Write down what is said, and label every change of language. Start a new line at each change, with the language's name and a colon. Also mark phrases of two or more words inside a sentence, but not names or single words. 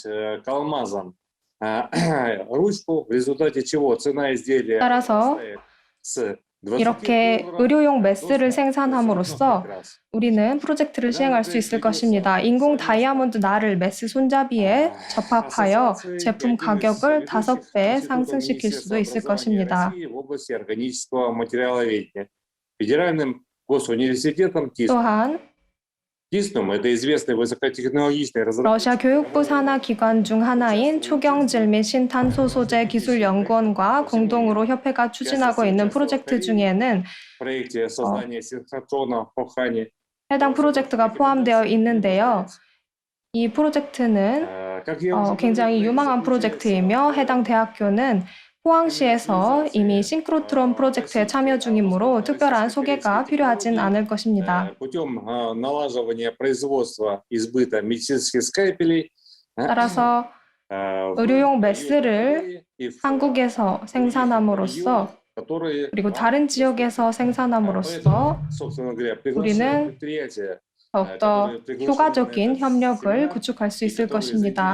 Korean: 따라서 이렇게 의료용 메스를 생산함으로써 우리는 프로젝트를 시행할 수 있을 것입니다. 인공 다이아몬드 날을 메스 손잡이에 접합하여 제품 가격을 5배 상승시킬 수도 있을 것입니다. 또한
Russian: ТИСНом это известный высокотехнологичный разработчик.
Korean: 러시아 교육부 산하 기관 중 하나인 초경질 및 신탄소 소재 기술 연구원과 공동으로 협회가 추진하고 있는 프로젝트 중에는
Russian: В проекте создания синхротрона в Похане.
Korean: 해당 프로젝트가 포함되어 있는데요. 이 프로젝트는
Russian: Как я уже
Korean: 굉장히
Russian: говорил,
Korean: 유망한 프로젝트이며 해당 대학교는 포항시에서 이미 싱크로트론 프로젝트에 참여 중이므로 특별한 소개가 필요하진 않을 것입니다.
Russian: путем налаживания производства и сбыта медицинских скальпелей
Korean: 따라서 의료용 메스를 한국에서 생산함으로써 그리고 다른 지역에서 생산함으로써 우리는 더욱더 효과적인 협력을 구축할 수 있을 것입니다.